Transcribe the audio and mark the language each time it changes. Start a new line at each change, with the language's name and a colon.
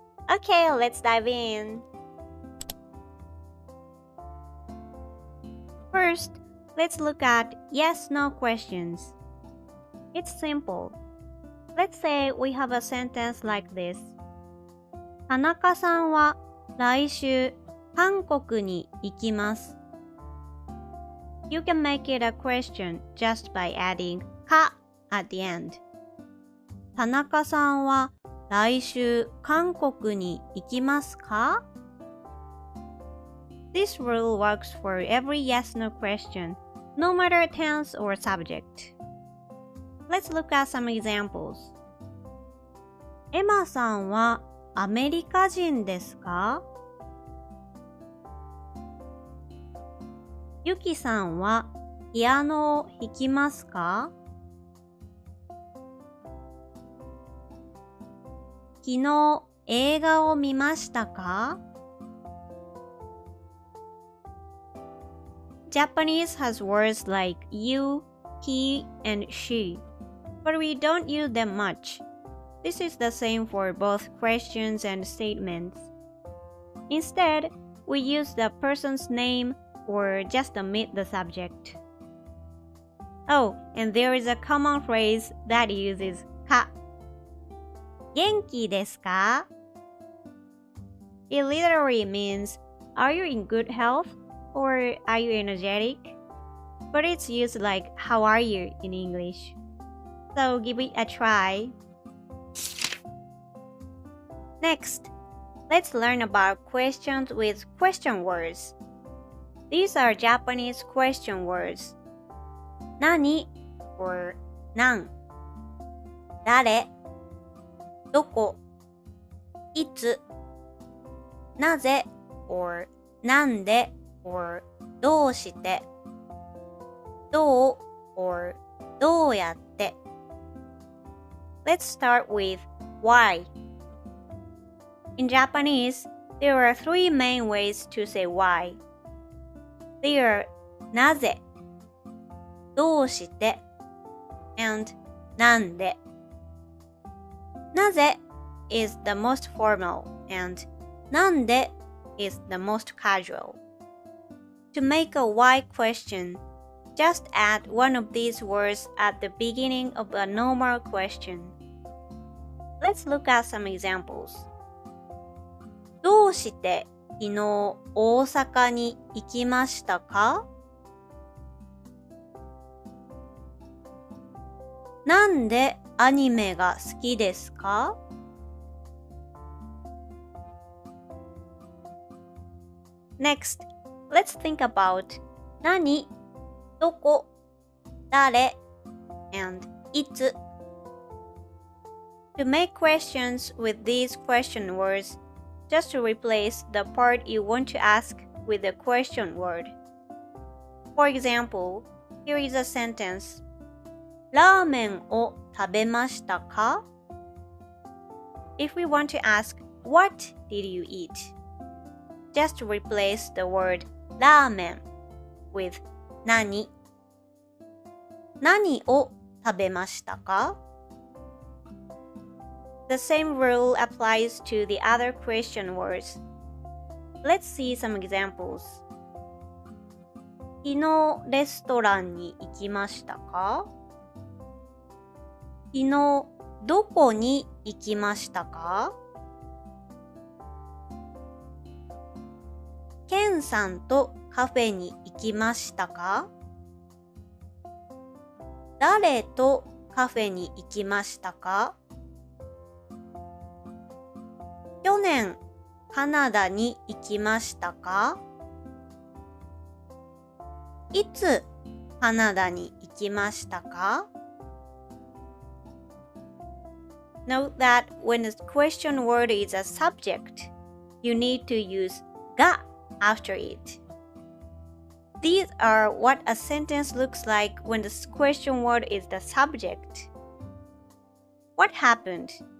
English: Okay, let's dive in. First, let's look at yes/no questions. It's simple. Let's say we have a sentence like this.
Japanese: 田中さんは来週韓国に行きます。
English: You can make it a question just by adding か at the end.
Japanese: 田中さんは来週韓国に行きますか?
English: This rule works for every yes/no question, no matter tense or subject. Let's look at some examples.
Japanese: エマさんはアメリカ人ですか? ユキさんはピアノを弾きますか? 昨日映画を見ましたか?
English: Japanese has words like you, he, and she, but we don't use them much. This is the same for both questions and statements. Instead, we use the person's name or just omit the subject. Oh, and there is a common phrase that uses か.
Japanese: 元気ですか?
English: It literally means, are you in good health or are you energetic? But it's used like, how are you in English? So give it a try. Next, let's learn about questions with question words. These are Japanese question words.
Japanese: 何 or なん、誰、どこ、いつ、なぜ or なんで or どうして、どう or どうやって。
English: Let's start with why. In Japanese, there are three main ways to say why. They are なぜ、どうして、and なんで。なぜ is the most formal and なんで is the most casual. To make a why question, just add one of these words at the beginning of a normal question. Let's look at some examples.
Japanese: どうして昨日大阪に行きましたか? なんでアニメが好きですか?
English: Next, let's think about 何、どこ、誰, and いつ. To make questions with these question words, just replace the part you want to ask with the question word. For example, here is a sentence.
Japanese: ラーメンを食べましたか?
English: If we want to ask, what did you eat? Just replace the word ラーメン with 何。
Japanese: 何を食べましたか?
English: The same rule applies to the other question words. Let's see some examples.
Japanese: 昨日レストランに行きましたか? 昨日どこに行きましたか? ケンさんとカフェに行きましたか? 誰とカフェに行きましたか? 去年カナダに行きましたか? いつカナダに行きましたか?
English: Note that when the question word is a subject, you need to use が after it. These are what a sentence looks like when the question word is the subject. What happened?